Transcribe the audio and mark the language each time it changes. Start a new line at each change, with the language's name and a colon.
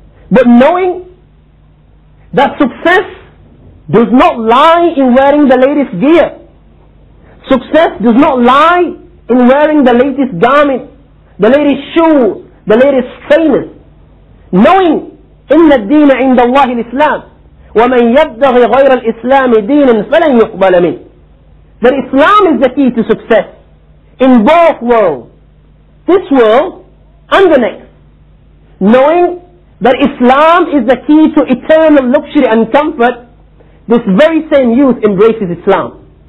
English: But knowing that success does not lie in wearing the latest gear, success does not lie in wearing the latest garments, the latest shoes, the latest trainers. Knowing
Arabic: إن الدين عند الله الإسلام ومن يبتغي غير الإسلام دينا فلن يقبل منه.
English: That Islam is the key to success in both worlds, this world and the next. Knowing that Islam is the key to eternal luxury and comfort, this very same youth embraces Islam.